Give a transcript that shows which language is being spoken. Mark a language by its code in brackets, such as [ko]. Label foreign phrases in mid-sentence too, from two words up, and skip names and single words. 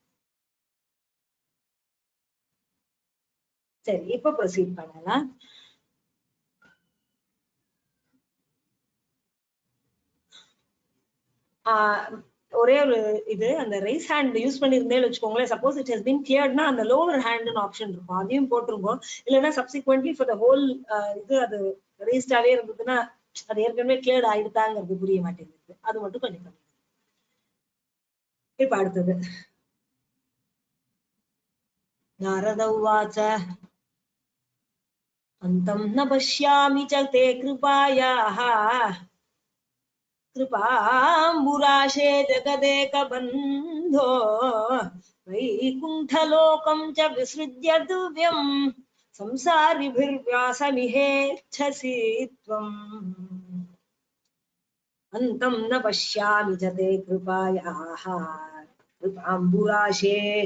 [ta] சரி, இப்ப ப்ரொசீட் பண்ணலாம். ஒரே ஒரு இது, அந்த [en] raise hand use [ta] பண்ணிருந்தேன்னு வச்சுக்கோங்களேன், [en] suppose it has been [ta] கிளியர்ட்னா அந்த லோவர் ஹேண்ட்னு ஆப்ஷன் இருக்கும், அதையும் போட்டுருங்க. இல்லைன்னா [en] subsequently for the whole [ta] இது அது ரேஸ்டாவே இருந்ததுன்னா அது ஏற்கனவே கிளியர்ட் ஆயிடுதாங்கிறது புரிய மாட்டேங்குது, அது மட்டும் கொஞ்சம் பண்ணுங்க. இப்ப அடுத்தது [sa] नारद उवाच अन्तं न पश्यामि च ते कृपायाः कृपाम्बुराशे जगदेकबन्धो वैकुण्ठलोकं च विसृज्य दिव्यं संसारिभिर्व्यासमिहेच्छसि त्वम् अन्तं न पश्यामि च ते कृपायाः कृपाम्बुराशे